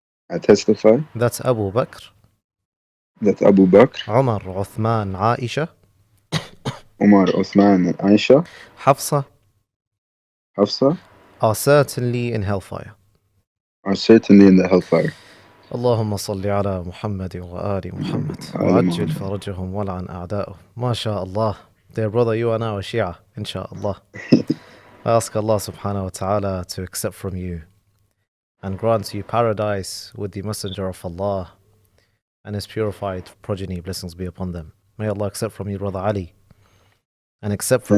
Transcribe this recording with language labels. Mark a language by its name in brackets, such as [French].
[English] I testify that Abu Bakr, that Abu Bakr, Umar, Uthman, Aisha, Umar, Uthman, and Aisha, Hafsa Hafsa are certainly in hellfire. are certainly in the hellfire. [Arabic] اللهم صل على محمد وآل محمد وعجل فرجهم ولعن أعدائهم. ما شاء Allah. [English] Dear brother, you are now a Shia, inshallah. I ask Allah subhanahu wa ta'ala to accept from you and grant you paradise with the Messenger of Allah and his purified progeny, blessings be upon them. May Allah accept from you, brother Ali, and accept from